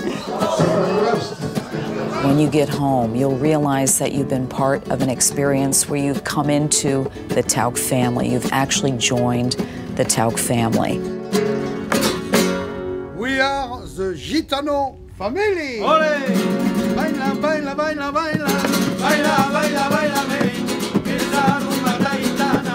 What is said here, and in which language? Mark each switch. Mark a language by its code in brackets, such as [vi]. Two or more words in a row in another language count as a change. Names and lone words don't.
[en] When you get home, you'll realize that you've been part of an experience where you've come into the Tauck family. You've actually joined the Tauck family. We are the Gitano family. Ole! [es] Baila, baila, baila, baila. Baila, baila, baila, esa rumba taitana.